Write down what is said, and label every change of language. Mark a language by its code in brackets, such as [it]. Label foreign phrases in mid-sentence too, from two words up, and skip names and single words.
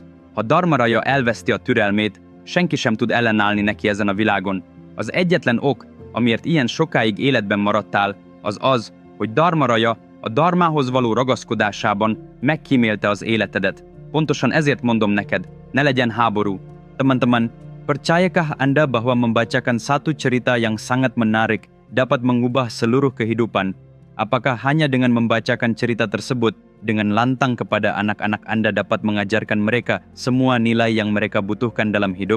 [hu] Ha Dharmaraja elveszti a türelmét, senki sem tud ellenállni neki ezen a világon. Az egyetlen ok, amiért ilyen sokáig életben maradtál, az az, hogy Dharmaraja a dharmához való ragaszkodásában megkímélte az életedet. Pontosan ezért mondom neked, ne legyen háború. [id] Teman-teman, percayakah Anda bahwa membacakan satu cerita yang sangat menarik dapat mengubah seluruh kehidupan? Apakah hanya dengan membacakan cerita tersebut, dengan lantang kepada anak-anak Anda dapat mengajarkan mereka semua nilai yang mereka butuhkan dalam hidup?